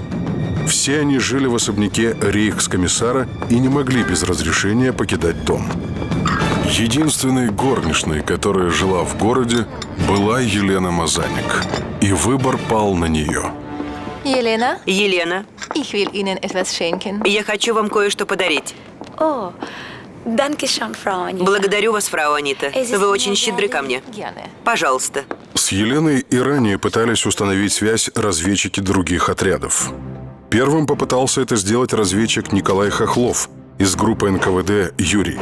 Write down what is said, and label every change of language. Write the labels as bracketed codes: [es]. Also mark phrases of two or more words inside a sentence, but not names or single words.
[ru] Все они жили в особняке рейхскомиссара и не могли без разрешения покидать дом. Единственной горничной, которая жила в городе, была Елена Мазаник. И выбор пал на нее. Елена, Елена, [de] ich will Ihnen etwas schenken. [ru] я хочу вам кое-что подарить. О, [de] danke schön, Frau Anita. [ru] Благодарю вас, фрау Анита. Вы очень щедры ко мне. Gerne. Пожалуйста. С Еленой и ранее пытались установить связь разведчики других отрядов. Первым попытался это сделать разведчик Николай Хохлов из группы НКВД «Юрий».